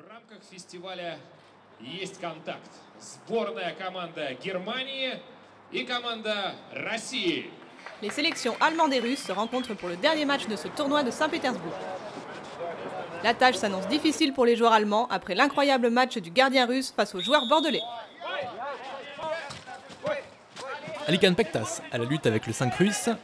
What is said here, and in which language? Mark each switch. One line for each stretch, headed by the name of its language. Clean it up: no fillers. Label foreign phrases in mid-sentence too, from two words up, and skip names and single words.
Russian: рамках фестиваля есть контакт. Сборная команда Германии и команда России.
French: Les sélections allemandes et russes se rencontrent pour le dernier match de ce tournoi de Saint-Pétersbourg. La tâche s'annonce difficile pour les joueurs allemands après l'incroyable match du gardien russe face aux joueurs bordelais. Alican Pektas à la lutte avec le 5 russe.